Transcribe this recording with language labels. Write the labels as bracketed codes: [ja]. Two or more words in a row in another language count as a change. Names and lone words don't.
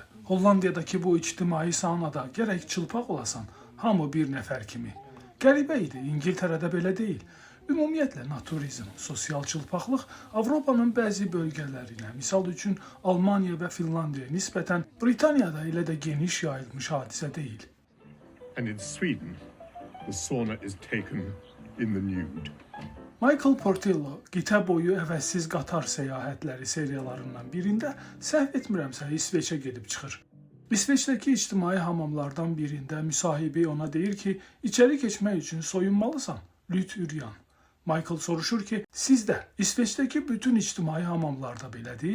[az] Hollandiyadakı bu ictimai saunada gərək çılpaq olasan, hamı bir nəfər kimi. Qəribə idi, İngiltərədə belə deyil. Ümumiyyətlə, naturizm, sosial çılpaqlıq Avropanın bəzi bölgələrinə, misal üçün Almaniya və Finlandiyaya nisbətən Britaniyada elə də geniş yayılmış hadisə deyil. [en] And in Sweden, the sauna is taken in the nude. [az] Michael Portillo qitə boyu əvəzsiz qatar səyahətləri seriyalarından birində səhv etmirəmsə İsveçə gedib çıxır. İsveçdəki ictimai hamamlardan birində müsahibi ona deyir ki, içəri keçmək üçün soyunmalısan, lüt üryan. Michael soruşur ki, sizdə İsveçdəki bütün ictimai hamamlarda belədir?